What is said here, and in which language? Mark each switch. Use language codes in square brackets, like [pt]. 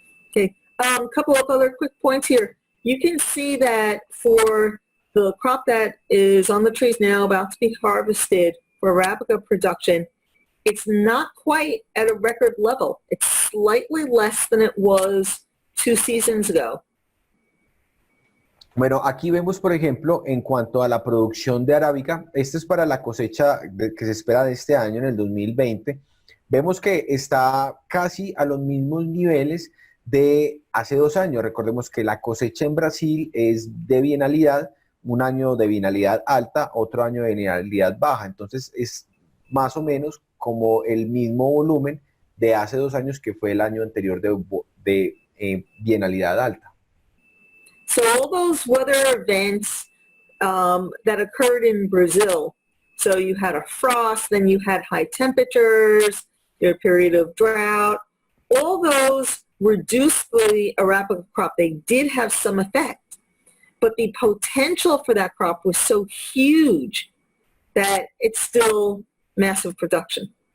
[en] Okay, couple of other quick points here. You can see that for the crop that is on the trees now about to be harvested for Arabica production, it's not quite at a record level. It's slightly less than it was 2 seasons ago. [es] Bueno, aquí vemos, por ejemplo, en cuanto a la producción de arábica, esto es para la cosecha que se espera de este año, en el 2020. Vemos que está casi a los mismos niveles de hace 2 años. Recordemos que la cosecha en Brasil es de bienalidad, un año de bienalidad alta, otro año de bienalidad baja. Entonces es más o menos como el mismo volumen de hace 2 años, que fue el año anterior de bienalidad alta. [en] So all those weather events that occurred in Brazil, so you had a frost, then you had high temperatures, you had a period of drought, all those reduced the Arabica crop. They did have some effect, but the potential for that crop was so huge that it's still massive production.